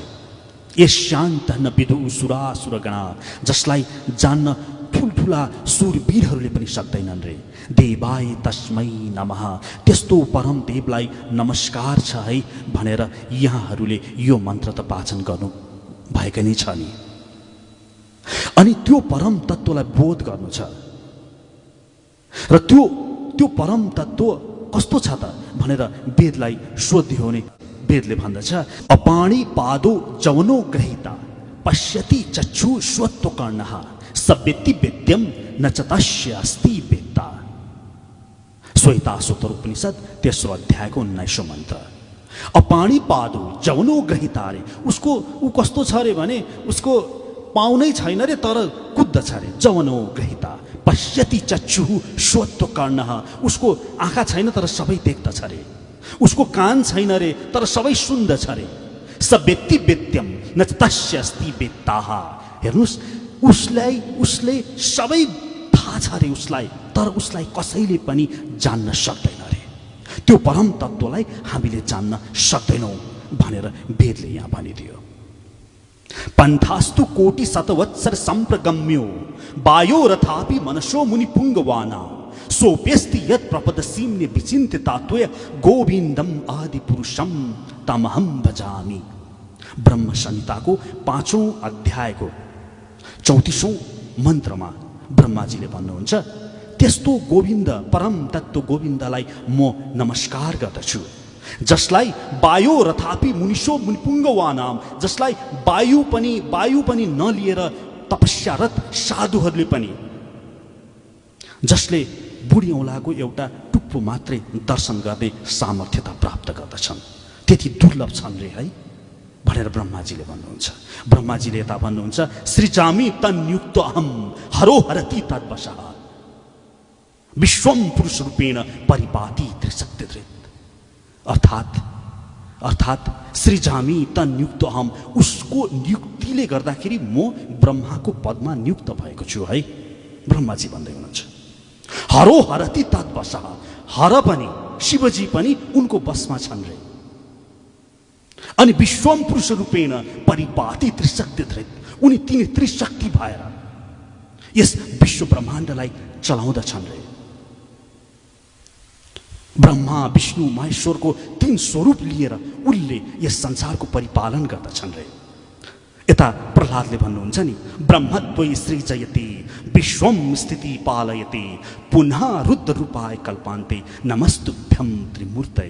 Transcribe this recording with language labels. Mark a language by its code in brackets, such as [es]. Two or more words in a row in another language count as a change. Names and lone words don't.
[sa] यस्यान्तः न विदुः सुरासुरगणा, [ne] जसलाई जान्न ठुल्ठुला सुरवीरहरूले पनि सक्दैनन् रे। [sa] देवाय तस्मै नमः, [ne] त्यस्तो परम देवलाई नमस्कार छ है भनेर यहाँहरूले यो मन्त्र त वाचन गर्नु भएकै नै छ नि। अनि त्यो परम तत्त्वलाई बोध गर्नु छ र त्यो परम तत्त्व कस्तो छ त भनेर वेदलाई सोध्यो भने वेदले भन्दछ, [sa] अपाणि पादो जवनो ग्रहीता पश्यति चक्षु स्वत्व कर्णः सवेत्ति वेद्यम न च तस्य अस्ति वेत्ता। [ne] श्वेताश्वतर उपनिषद 3 अध्यायको 19औं मन्त्र। [sa] अपाणी पादो जवनो ग्रहिता [ne] रे, उसको ऊ कस्तो छ रे भने उसको पाउनै छैन रे तर कुद्दछ रे। [sa] जवनो ग्रहिता पश्यति चक्षुः श्रोत्र कर्णः, [ne] उसको आँखा छैन तर सबै देख्दछ रे। उसको कान छैन रे तर सबै सुन्दछ रे। [sa] स वेत्ति वेद्यम न तस्य अस्ति वेत्ताः, [ne] हेर्नुस् उसले सबै थाहा छ रे उसलाई, तर उसलाई कसैले पनि जान्न सक्दैन रे। त्यो परम तत्त्वलाई हामीले जान्न सक्दैनौँ भनेर वेदले यहाँ भनिदियो। [sa] पन्थास्तु कोटि शतवत्सर सम्प्रगम्यो वायो रथापि मनसो मुनि पुङ्गवाना सोप्यस्ति यत् प्रपदसीम्ने विचिन्त्य तात्वय गोविन्दम आदि पुरुषम तमहम भजामि। [ne] ब्रह्म संहिताको 5औं अध्यायको 34औं मन्त्रमा ब्रह्माजीले भन्नुहुन्छ, त्यस्तो गोविन्द परम तत्त्व गोविन्दलाई म नमस्कार गर्दछु, जसलाई [sa] वायो रथापि मुनिषो मुनिपुङ्गवानाम, [ne] जसलाई वायु पनि नलिएर तपस्यारत साधुहरूले पनि, जसले बुढी औँलाको एउटा टुप्पो मात्रै दर्शन गर्ने सामर्थ्यता प्राप्त गर्दछन्, त्यति दुर्लभ छन् रे है भनेर ब्रह्माजीले भन्नुहुन्छ। ब्रह्माजीले यता भन्नुहुन्छ, [sa] सृजामि तन्युक्त अहम हरो हरति तद्वशः विश्वम पुरुष रूपेण परिपाति त्रिशक्तिधृत। अर्थात सृजामि तन्युक्त अहम, [ne] उसको नियुक्तिले गर्दाखेरि म ब्रह्माको पदमा नियुक्त भएको छु है ब्रह्माजी भन्दै हुनुहुन्छ। [sa] हरो हरति तद्वशः, [ne] हर पनि शिवजी पनि उनको बसमा छन् रे। [sa] अनि विश्वम पुरुष रूपेण परिपाति त्रिशक्तिधृत, [ne] उनी तिनी त्रिशक्ति भएर यस विश्व ब्रह्माण्डलाई चलाउँदछन् रे। ब्रह्मा विष्णु महेश्वरको 3 स्वरूप लिएर उनले यस संसारको परिपालन गर्दछन् रे। यता प्रह्लादले भन्नुहुन्छ नि, [sa] ब्रह्मत्वै सृजयति विश्वम स्थिति पालयति पुनः रुद्र रूपाय कल्पान्ते नमस्तुभ्यं त्रिमूर्तये।